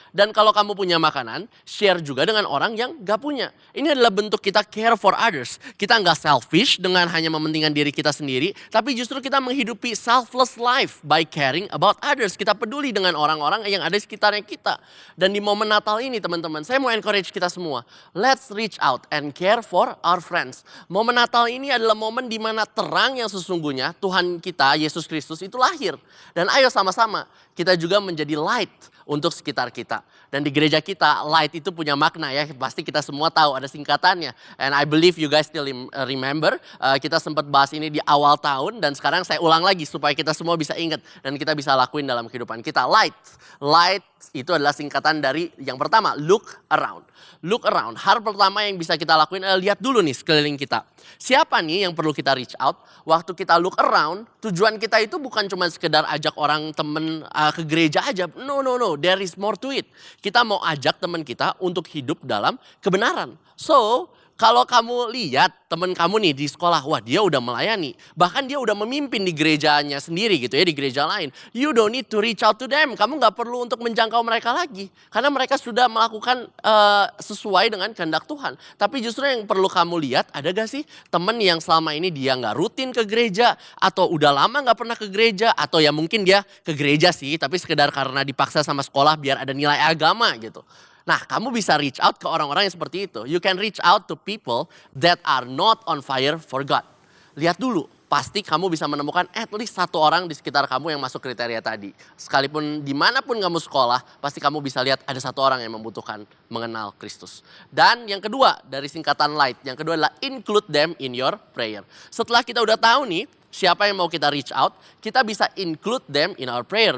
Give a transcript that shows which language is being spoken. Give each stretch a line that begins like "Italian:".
Indonesian: Dan kalau kamu punya makanan, share juga dengan orang yang gak punya. Ini adalah bentuk kita
English: care for others.
Indonesian: Kita gak selfish dengan hanya mementingkan diri kita sendiri. Tapi justru kita menghidupi
English: selfless life by caring about others.
Indonesian: Kita peduli dengan orang-orang yang ada di sekitarnya kita. Dan di momen Natal ini teman-teman, saya mau encourage kita semua.
English: Let's reach out and care for our friends.
Indonesian: Momen Natal ini adalah momen di mana terang yang sesungguhnya Tuhan kita, Yesus Kristus itu lahir. Dan ayo sama-sama kita juga menjadi light untuk sekitar kita. Dan di gereja kita light itu punya makna ya. Pasti kita semua tahu ada singkatannya.
English: And I believe you guys still remember.
Indonesian: Kita sempat bahas ini di awal tahun. Dan sekarang saya ulang lagi supaya kita semua bisa ingat. Dan kita bisa lakuin dalam kehidupan kita. Light. Light itu adalah singkatan dari yang pertama, look around. Look around. Hal pertama yang bisa kita lakuin adalah lihat dulu nih sekeliling kita. Siapa nih yang perlu kita reach out? Waktu kita look around, tujuan kita itu bukan cuma sekedar ajak orang temen ke gereja aja.
English: No. There is more to it.
Indonesian: Kita mau ajak teman kita untuk hidup dalam kebenaran. So, kalau kamu lihat teman kamu nih di sekolah, wah dia udah melayani. Bahkan dia udah memimpin di gerejanya sendiri gitu ya, di gereja lain.
English: You don't need to reach out to them.
Indonesian: Kamu gak perlu untuk menjangkau mereka lagi. Karena mereka sudah melakukan sesuai dengan kehendak Tuhan. Tapi justru yang perlu kamu lihat, ada gak sih teman yang selama ini dia gak rutin ke gereja. Atau udah lama gak pernah ke gereja. Atau ya mungkin dia ke gereja sih, tapi sekedar karena dipaksa sama sekolah biar ada nilai agama gitu. Nah, kamu bisa reach out ke orang-orang yang seperti itu.
English: You can reach out to people that are not on fire for God.
Indonesian: Lihat dulu, pasti kamu bisa menemukan at least 1 orang di sekitar kamu yang masuk kriteria tadi. Sekalipun dimanapun kamu sekolah, pasti kamu bisa lihat ada 1 orang yang membutuhkan mengenal Kristus. Dan yang kedua, dari singkatan light, yang kedua adalah
English: include them in your prayer.
Indonesian: Setelah kita udah tahu nih, siapa yang mau kita reach out, kita bisa
English: include them in our prayer.